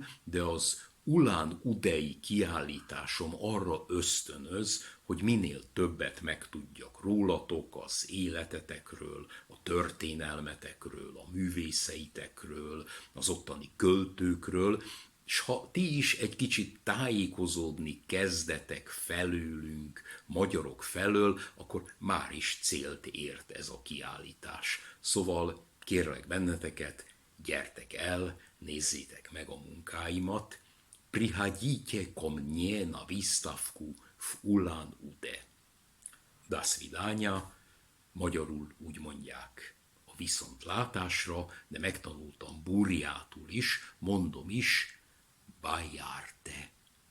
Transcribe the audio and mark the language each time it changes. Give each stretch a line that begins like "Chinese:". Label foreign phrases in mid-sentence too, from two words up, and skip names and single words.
Hungarian: de az Ulán-Udei kiállításom arra ösztönöz, hogy minél többet megtudjak rólatok, az életetekről, a történelmetekről, a művészeitekről, az ottani költőkről, és ha ti is egy kicsit tájékozódni kezdetek felőlünk, magyarok felől, akkor már is célt ért ez a kiállítás. Szóval kérlek benneteket, gyertek el, nézzétek meg a munkáimat.
Russian: Приходите ко мне на выставку в Улан-Удэ. До свидания,
Hungarian: magyarul úgy mondják a viszontlátásra, de megtanultam burjátul is, mondom is, Bajárte.